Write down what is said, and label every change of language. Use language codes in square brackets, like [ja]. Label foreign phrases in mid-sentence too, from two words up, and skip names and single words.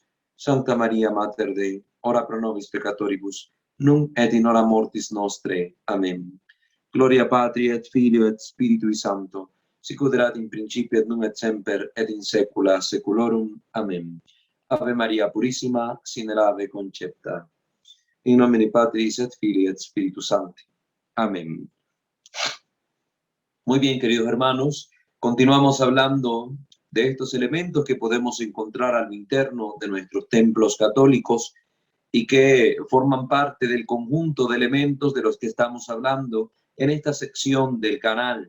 [la] Santa Maria, Mater Dei, ora pro nobis peccatoribus, nunc et in hora mortis nostre. Amén. Gloria Patri et Filio et Spiritui Sancto, sicut erat in principio et nunc et semper et in saecula saeculorum. [es] Amén. Ave Maria Purissima, sin el ave concepta. [la] In nomine Patris et Filii et Spiritus Sancti. Amén. [es] Muy bien, queridos hermanos, continuamos hablando de estos elementos que podemos encontrar al interno de nuestros templos católicos y que forman parte del conjunto de elementos de los que estamos hablando en esta sección del canal.